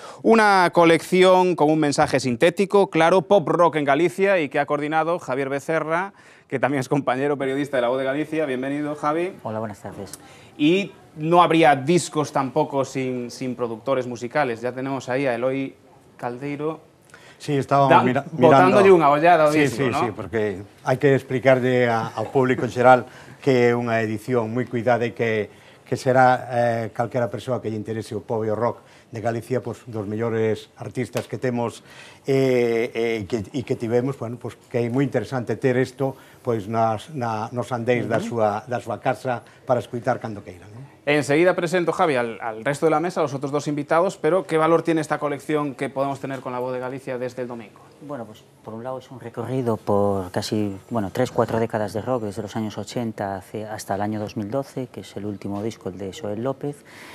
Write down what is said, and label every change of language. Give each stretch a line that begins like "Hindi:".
Spanish: Una colección con un mensaje sintético, claro, pop rock en Galicia, y que ha coordinado Javier Becerra, que también es compañero periodista de La Voz de Galicia. Bienvenido, Javi. Hola, buenas tardes. Y no habría discos tampoco sin productores musicales. Ya tenemos ahí a Eloi Caldeiro. Sí, estábamos mirando...
Galician: Botándolle unha ollada ao disco, sí, ¿no? Sí, porque hai que explicarle ao público en xeral que é unha edición moi cuidada e que será calquera persoa que lle interese o pop e o rock de Galicia, pues, dos mellores artistas que temos e que tivemos, bueno, pues, que é moi interesante ter isto pues, nos andéis da súa casa para escutar cando queiran, ¿no?
Spanish: Enseguida presento, Javi, al resto de la mesa, a los otros dos invitados, pero ¿qué valor tiene esta colección que podemos tener con La Voz de Galicia desde el domingo? Bueno, pues por un lado es un recorrido por casi, 3-4 décadas de rock, desde los años 80 hasta el año 2012, que es el último disco, el de Xoel López.